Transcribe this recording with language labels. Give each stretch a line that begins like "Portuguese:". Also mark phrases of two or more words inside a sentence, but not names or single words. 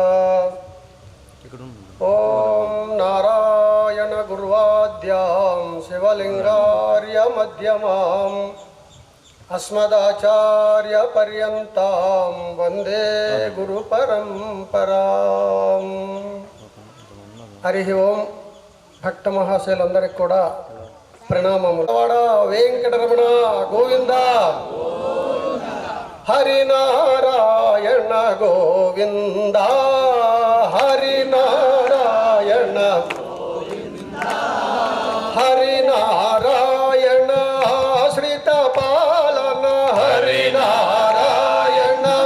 Sanskrit: ओम नारायण गुरुवाद्यां शिवलिंगार्य मध्यमाम् अस्मदाचार्य पर्यन्तां वंदे गुरु परंपराम्। हरि ओम
Telugu: భక్త మహాశయులందరికీ కూడా ప్రణామములు।
Sanskrit: వెంకటరమణ గోవింద హరి నారాయణ గోవింద హరి నారాయణ హరి నారాయణ ఆశ్రిత పాలన హరి నారాయణ